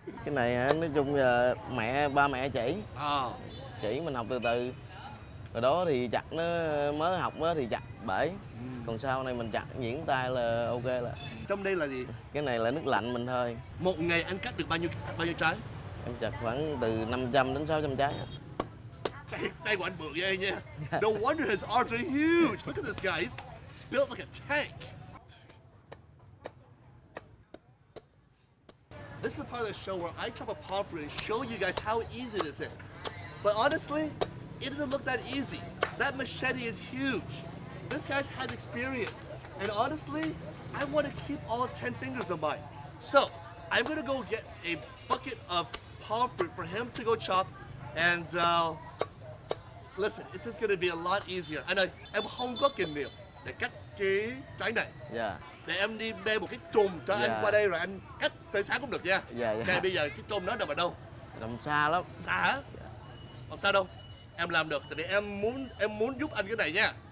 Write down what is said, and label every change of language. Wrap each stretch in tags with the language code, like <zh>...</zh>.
<vi>Cái này nói chung là ba mẹ chỉ. Chỉ mình học từ từ. Rồi đó thì chặt nó mới học đó thì chặt bể. Còn sau này mình chặt nhuyễn tay là ok là. Trong đây là gì? Cái này là nước lạnh mình thôi. Một ngày anh cắt được bao nhiêu trái? Em chặt khoảng từ 500 đến 600 trái. Tay của anh bự ghê nha.</vi> <en>No wonder his arms are huge. Look at this guy. He's built like a tank. This is the part of the show where I chop a palm fruit and show you guys how easy this is. But honestly, it doesn't look that easy. That machete is huge. This guy has experience. And honestly, I want to keep all 10 fingers of mine. So, I'm going to go get a bucket of palm fruit for him to go chop. And listen, it's just gonna be a lot easier.</en> <vi>Anh ơi, em không có kinh nghiệm để cắt cái trái này. Dạ. Để em đi bê một cái chùm cho anh qua đây rồi anh cắt tới sáng cũng được nha. Dạ. Ok, bây giờ cái chùm đó nằm ở đâu? Nằm xa lắm. Xa hả? Không sao đâu. Em làm được, tại vì em muốn giúp anh cái này nha.</vi>